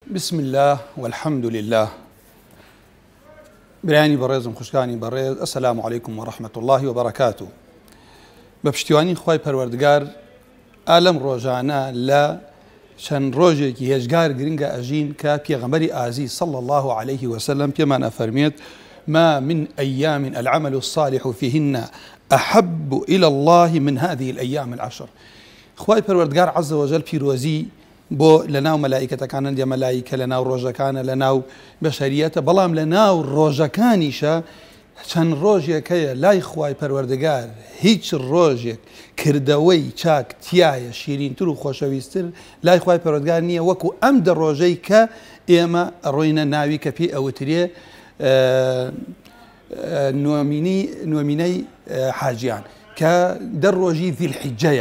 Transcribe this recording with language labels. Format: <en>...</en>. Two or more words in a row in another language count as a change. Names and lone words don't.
<ar>بسم الله والحمد لله.</ar> <ckb>براني بريزم خوشكاني بريز،</ckb> <ar>السلام عليكم ورحمة الله وبركاته.</ar> <ckb>بپشتیوانی خوای پەروەردگار ئالەم ڕۆژانە لە چەند ڕۆژێکی هێژگار گرنگە ئەژین کە پێغەمبەری ئازیز</ckb> <ar>صلى الله عليه وسلم</ar> <ckb>پێمان ئەفەرمێت</ckb> <ar>ما من أيام العمل الصالح فيهن أحب إلى الله من هذه الأيام العشر.</ar> <ckb>خوای پەروەردگار</ckb> <ar>عز وجل</ar> <ckb>پیرۆزی بۆ لەناو مەلائیکەتەکانە دێ مەلائیکە لەناو ڕۆژەکانە لەناو بەشەریەتە، بەڵام لەناو ڕۆژەکانیشە چەند ڕۆژێکەیە لای خوای پەروەردگار هیچ ڕۆژێک کردەوەی چاک تایە شیرینتر و خۆشەویستتر لای خوای پەروەردگار نییە وەکو ئەم دە ڕۆژەی کە ئێمە ڕۆینە ناوی کە پێی ئەوترێ نوێمینەی حاجیان کە دە ڕۆژی ذیلحیجەیە.</ckb>